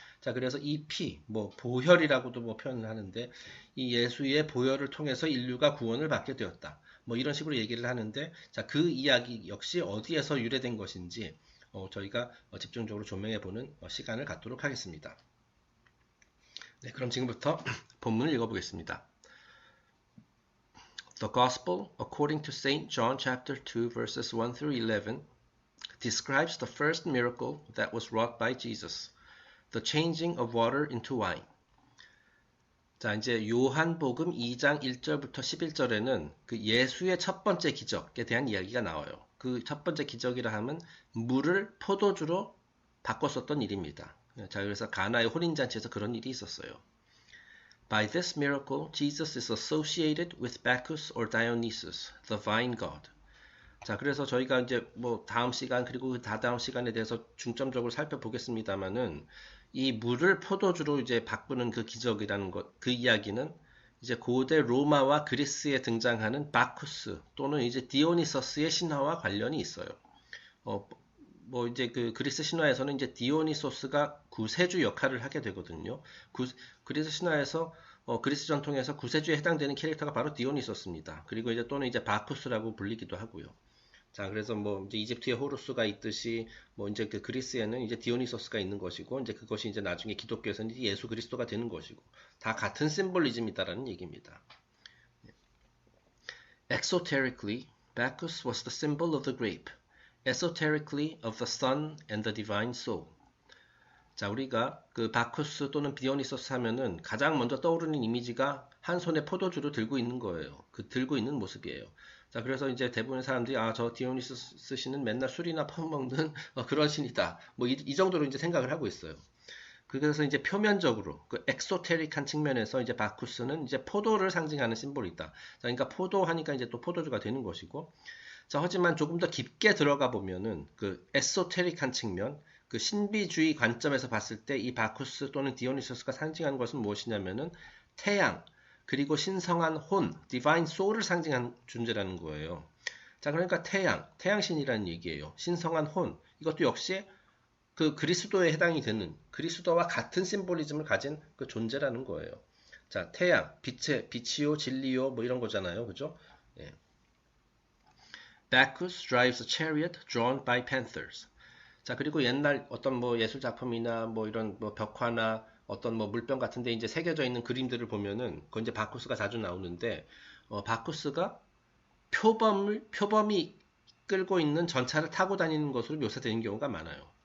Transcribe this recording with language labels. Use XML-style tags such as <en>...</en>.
<ko>자, 그래서 이 피, 보혈이라고도 표현을 하는데 이 예수의 보혈을 통해서 인류가 구원을 받게 되었다. 이런 식으로 얘기를 하는데, 자, 그 이야기 역시 어디에서 유래된 것인지 저희가 집중적으로 조명해보는 시간을 갖도록 하겠습니다. 네, 그럼 지금부터 본문을 읽어보겠습니다.</ko> <en>The Gospel according to St. John chapter 2 verses 1 through 11 describes the first miracle that was wrought by Jesus, the changing of water into wine.</en> <ko>자, 이제 요한복음 2장 1절부터 11절에는 그 예수의 첫 번째 기적에 대한 이야기가 나와요. 그 첫 번째 기적이라 하면 물을 포도주로 바꿨었던 일입니다. 자, 그래서 가나의 혼인잔치에서 그런 일이 있었어요.</ko> <en>By this miracle, Jesus is associated with Bacchus or Dionysus, the vine god.</en> <ko>자, 그래서 저희가 이제 다음 시간 그리고 그 다다음 시간에 대해서 중점적으로 살펴보겠습니다만은 이 물을 포도주로 이제 바꾸는 그 기적이라는 것, 그 이야기는 이제 고대 로마와 그리스에 등장하는 바쿠스 또는 이제 디오니서스의 신화와 관련이 있어요. 이제 그 그리스 신화에서는 이제 디오니소스가 구세주 역할을 하게 되거든요. 그리스 신화에서 그리스 전통에서 구세주에 해당되는 캐릭터가 바로 디오니소스입니다. 그리고 이제 또는 이제 바쿠스라고 불리기도 하고요. 자, 그래서 이제 이집트에 호루스가 있듯이 이제 그 그리스에는 이제 디오니소스가 있는 것이고, 이제 그것이 이제 나중에 기독교에서는 예수 그리스도가 되는 것이고, 다 같은 심볼리즘이다라는 얘기입니다.</ko> <en>Exoterically, Bacchus was the symbol of the grape, esoterically of the sun and the divine soul.</en> <ko>자, 우리가 그 바쿠스 또는 디오니소스 하면은 가장 먼저 떠오르는 이미지가 한 손에 포도주를 들고 있는 거예요. 그 들고 있는 모습이에요. 자, 그래서 이제 대부분의 사람들이 저 디오니소스 씨는 맨날 술이나 퍼먹는 그런 신이다. 이 정도로 이제 생각을 하고 있어요. 그래서 이제 표면적으로 그 엑소테릭한 측면에서 이제 바쿠스는 이제 포도를 상징하는 심볼이다. 자, 그러니까 포도하니까 이제 또 포도주가 되는 것이고. 자, 하지만 조금 더 깊게 들어가 보면은 그 에소테릭한 측면, 그 신비주의 관점에서 봤을 때 이 바쿠스 또는 디오니소스가 상징하는 것은 무엇이냐면은 태양, 그리고 신성한 혼, 디바인 소울을 상징하는 존재라는 거예요. 자, 그러니까 태양신이라는 얘기예요. 신성한 혼, 이것도 역시 그 그리스도에 해당이 되는 그리스도와 같은 심볼리즘을 가진 그 존재라는 거예요. 자, 태양, 빛이요, 진리요, 이런 거잖아요. 그죠? 예.</ko> <en>Bacchus drives a chariot drawn by panthers.</en> <ko>자, 그리고 옛날 어떤 예술 작품이나 이런 벽화나 어떤 물병 같은데 이제 새겨져 있는 그림들을 보면은 그건 이제 바쿠스가 자주 나오는데 바쿠스가 표범이 끌고 있는 전차를 타고 다니는 것으로 묘사되는 경우가 많아요.</ko>